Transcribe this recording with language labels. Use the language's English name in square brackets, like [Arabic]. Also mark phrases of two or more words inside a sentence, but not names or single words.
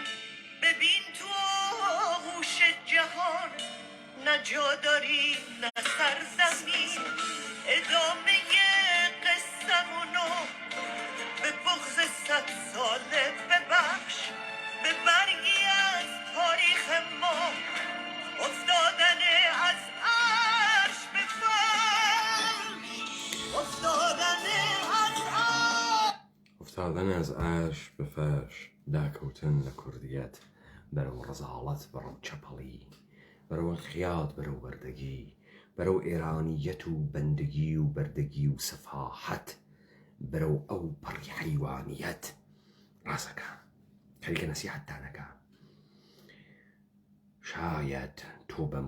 [Persian] ببین تو آغوش جهان نه جا داری نه سرزمین ادامه قصه‌مونو به بغض 100 ساله ببخش به برگی از تاریخ ما افتادن از عرش به فرش افتادن از عرش به فرش [Central Kurdish] داکەوتن لە کوردیەت بەرەو ڕەزاڵەت بەڕەو چەپەڵی بەرەو انقیاد بەرەو بەردەگی بەرەو ئێرانیەت و بەندگی و بەردەگی و سەفاحەت بەرەو ئەو پەڕی حەیوانیەت ڕاستەکە خەریکە نەسیحەتتانەکە شاید تۆ بەم